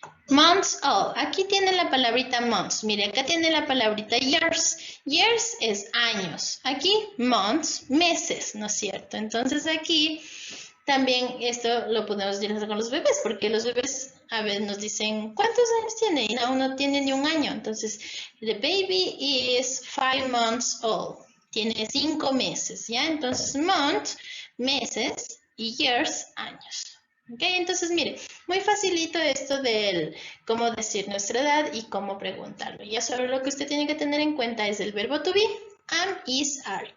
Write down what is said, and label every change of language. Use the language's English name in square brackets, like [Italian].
[English] Months old. [Spanish] Aquí tiene la palabrita months. Mire, acá tiene la palabrita years. Years es años. Aquí months, meses, ¿no es cierto? Entonces aquí también esto lo podemos utilizar con los bebés, porque los bebés a veces nos dicen, ¿cuántos años tiene? Y aún no tiene ni un año. [English] Entonces, the baby is 5 months old. [Spanish] Tiene 5 meses, ¿ya? Entonces, months, meses y years, años. Ok, entonces mire, muy facilito esto del cómo decir nuestra edad y cómo preguntarlo. Ya solo lo que usted tiene que tener en cuenta es el verbo to be, am, is, are.